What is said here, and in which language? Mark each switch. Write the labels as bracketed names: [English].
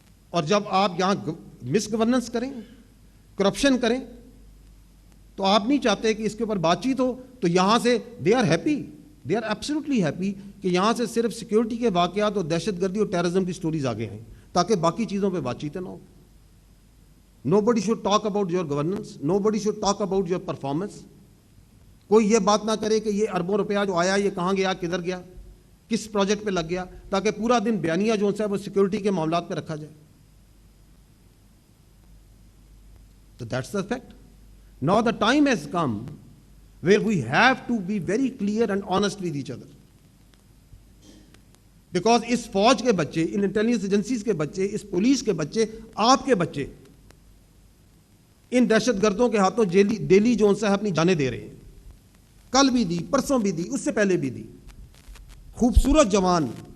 [Urdu] اور جب آپ یہاں مس گورننس کریں، کرپشن کریں، تو آپ نہیں چاہتے کہ اس کے اوپر بات چیت ہو. تو یہاں سے [English] they are happy, they are absolutely happy [Urdu] کہ یہاں سے صرف سیکیورٹی کے واقعات اور دہشت گردی اور ٹیررزم کی سٹوریز آگے ہیں، تاکہ باقی چیزوں پہ بات چیت نہ ہو. [English] Nobody should talk about your governance, nobody should talk about your performance. [Urdu] کوئی یہ بات نہ کرے کہ یہ اربوں روپیہ جو آیا یہ کہاں گیا، کدھر گیا، کس پروجیکٹ پہ لگ گیا، تاکہ پورا دن بیانیہ جو ہے وہ سیکیورٹی کے معاملات پہ رکھا جائے. [English] So that's the fact. Now the time has come where we have to be very clear and honest with each other. [Urdu] Because اس فوج کے بچے، ان انٹیلیجنس ایجنسیز کے بچے، اس پولیس کے بچے، آپ کے بچے ان دہشت گردوں کے ہاتھوں ڈیلی جو ہے اپنی جانیں دے رہے ہیں. کل بھی دی، پرسوں بھی دی، اس سے پہلے بھی دی. خوبصورت جوان